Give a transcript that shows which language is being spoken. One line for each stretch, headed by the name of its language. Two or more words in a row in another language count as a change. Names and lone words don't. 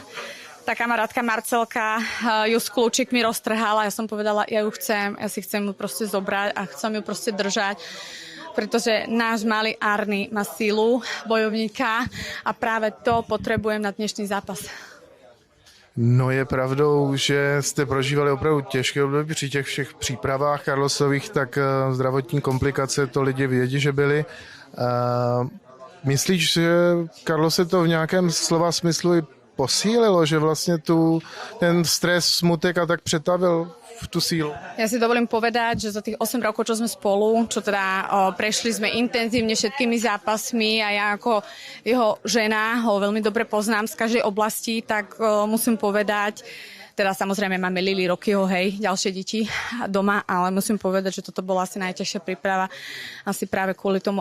Slovak: Tá kamarátka Marcelka ju s kľúčikmi roztrhala. Ja som povedala, ja ju chcem, ja si chcem ju proste zobrať a chcem ju proste držať. Pretože náš malý Arny má sílu bojovníka a práve to potrebujem na dnešný zápas.
Czech: No je pravdou, že jste prožívali opravdu těžké období při těch všech přípravách Karlosových, tak zdravotní komplikace to lidi vědí, že byly. Myslíš, že Karlose to v nějakém slova smyslu i posílilo, že vlastně ten stres, smutek a tak přetavil v tú sílu?
Slovak: Ja si dovolím povedať, že za tých 8 rokov, čo sme spolu, čo teda prešli sme intenzívne všetkými zápasmi a ja ako jeho žena ho veľmi dobre poznám z každej oblasti, tak musím povedať, teda samozrejme máme Lili, Rockyho, hej, ďalšie deti doma, ale musím povedať, že toto bola asi najťažšia príprava asi práve kvôli tomu